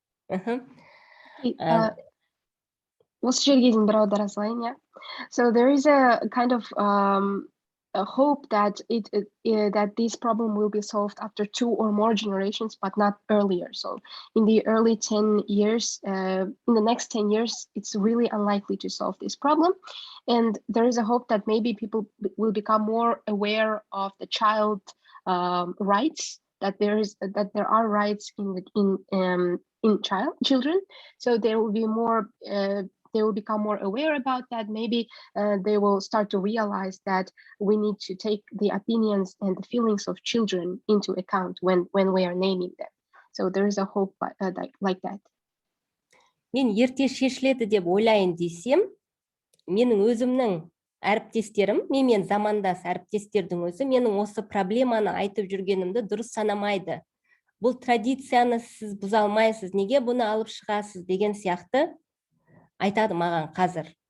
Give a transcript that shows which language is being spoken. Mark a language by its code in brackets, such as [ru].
[kk] Осы жерге дейін бір аудара салайын, yeah. [en] So there is a kind of a hope that that this problem will be solved after 2 or more generations, but not earlier. So in the early 10 years, in the next 10 years, it's really unlikely to solve this problem. And there is a hope that maybe people will become more aware of the child rights, that there are rights in children. So there will be more. They will become more aware about that. Maybe they will start to realize that we need to take the opinions and the feelings of children into account when we are naming them. So there is a hope like that. [kk] Мен ерте шешіледі деп ойлайын десем, менің өзімнің әріптестерім, мен замандас әріптестердің өзі менің осы проблеманы айтып жүргенімді дұрыс санамайды. Бұл традицияны сіз бұза алмайсыз, неге бұны алып шығасыз деген сияқты айтады маған қазір.